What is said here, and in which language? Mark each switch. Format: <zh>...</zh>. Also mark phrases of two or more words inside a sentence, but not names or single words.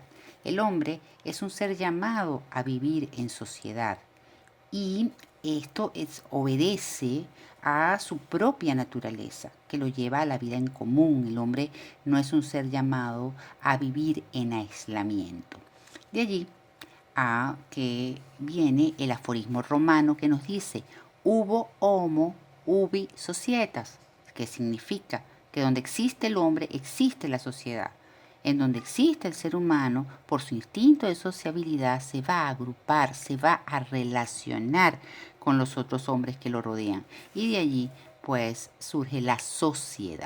<es>El hombre es un ser llamado a vivir en sociedad, y esto obedece a su propia naturaleza, que lo lleva a la vida en común. El hombre no es un ser llamado a vivir en aislamiento. De allí a que viene el aforismo romano que nos dice:</es> <la>ubo homo, ubi societas,</la> <es>que significa que donde existe el hombre existe la sociedad. En donde existe el ser humano, por su instinto de sociabilidad, se va a agrupar, se va a relacionar con los otros hombres que lo rodean. Y de allí, pues, surge la sociedad.</es>